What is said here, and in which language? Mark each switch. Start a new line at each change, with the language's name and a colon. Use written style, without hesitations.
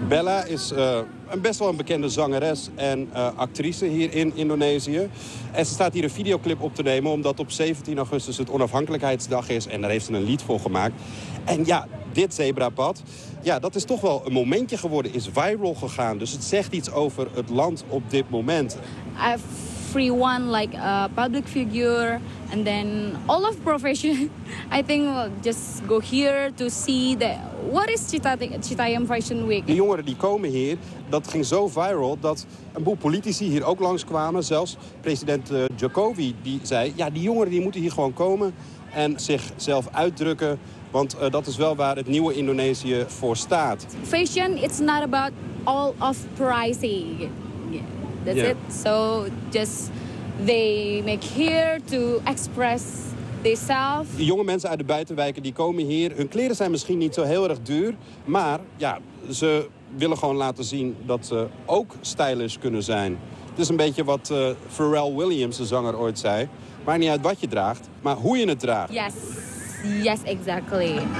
Dutch: Bella is best wel een bekende zangeres en actrice hier in Indonesië. En ze staat hier een videoclip op te nemen, omdat op 17 augustus het Onafhankelijkheidsdag is. En daar heeft ze een lied voor gemaakt. En ja, dit zebrapad, dat is toch wel een momentje geworden. Is viral gegaan. Dus het zegt iets over het land op dit moment.
English: Everyone like a public figure and then all of profession I think we'll just go here to see that what is Chittayam Fashion Week.
Dutch: De jongeren die komen hier, dat ging zo viral dat een boel politici hier ook langskwamen. Zelfs president Jokowi die zei die jongeren die moeten hier gewoon komen en zichzelf uitdrukken, want dat is wel waar het nieuwe Indonesië voor staat.
English: Fashion it's not about all of pricing. That's it. So just they make here to express themselves.
Dutch: De jonge mensen uit de buitenwijken die komen hier. Hun kleren zijn misschien niet zo heel erg duur, maar ze willen gewoon laten zien dat ze ook stylish kunnen zijn. Het is een beetje wat Pharrell Williams, de zanger, ooit zei: maakt niet uit wat je draagt, maar hoe je het draagt.
English: Yes, exactly.